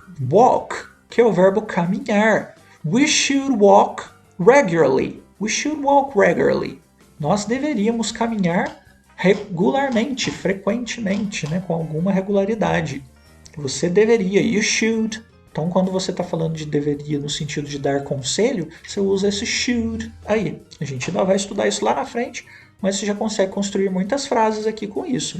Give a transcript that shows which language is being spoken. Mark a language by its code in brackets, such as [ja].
[pt] Walk, que é o verbo caminhar. [en] We should walk regularly. We should walk regularly. [pt] Nós deveríamos caminhar regularmente, frequentemente, né, com alguma regularidade. Você deveria, [en] you should. [pt] Então, quando você está falando de deveria no sentido de dar conselho, você usa esse should aí. A gente ainda vai estudar isso lá na frente, mas você já consegue construir muitas frases aqui com isso.